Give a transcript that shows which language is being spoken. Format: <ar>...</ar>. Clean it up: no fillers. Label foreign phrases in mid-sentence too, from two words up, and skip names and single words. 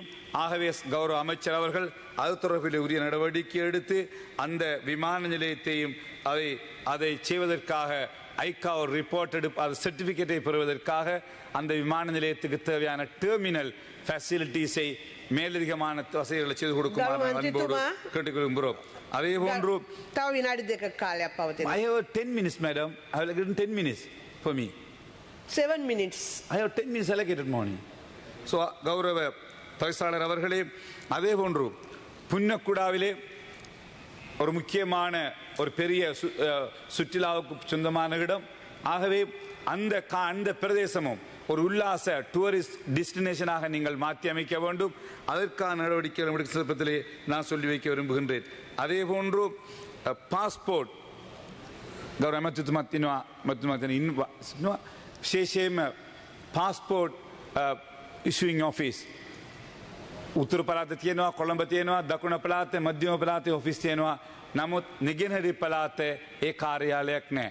<ta>ஆகவே கௌரவ அமைச்சர் அவர்கள் அது தொடர்பில் உரிய நடவடிக்கை எடுத்து அந்த விமான நிலையத்தையும் அதை செய்வதற்காக ஐக்கா ஒரு ரிப்போர்ட் அது சர்டிபிகேட்டை பெறுவதற்காக அந்த விமான நிலையத்துக்கு தேவையான</ta> <en>terminal facilities</en> <ta>மேலதிகமான வசதிகளை செய்து கொடுக்குமாறு அன்போடு கேட்டுக்கொள்கிறோம். அதே போன்று</ta> <si>තව විනාඩි 2ක කාලයක් පවතිනවා.</si> <en>I have 10 minutes, madam. I have given 10 minutes for me. 7 minutes. I have 10 minutes allocated morning. So,</en> <ta>கௌரவ தவிசாளர் அவர்களே, அதே போன்று புன்னக்குடாவிலே ஒரு முக்கியமான ஒரு பெரிய சுற்றுலாவுக்கு சொந்தமான இடம். ஆகவே அந்த பிரதேசமும் ஒரு உல்லாச</ta> <en>tourist destination</en> <ta>நீங்கள் மாற்றி அமைக்க வேண்டும். அதற்கான நடவடிக்கைகள் சந்தர்ப்பத்திலே நான் சொல்லி வைக்க விரும்புகின்றேன். அதே போன்று பாஸ்போர்ட்</ta> <si>ගෞරව ඇමතිතුමා විශේෂයෙන්ම</si> <en>passport issuing office</en> <si>උතුරු පළාත තියෙනවා, කොළඹ තියෙනවා, දකුණ පළාතේ, මධ්‍යම පළාතේ ඔෆිස් තියෙනවා. නමුත් නිගෙනහිර පළාතේ ඒ කාර්යාලයක් නැහැ.</si>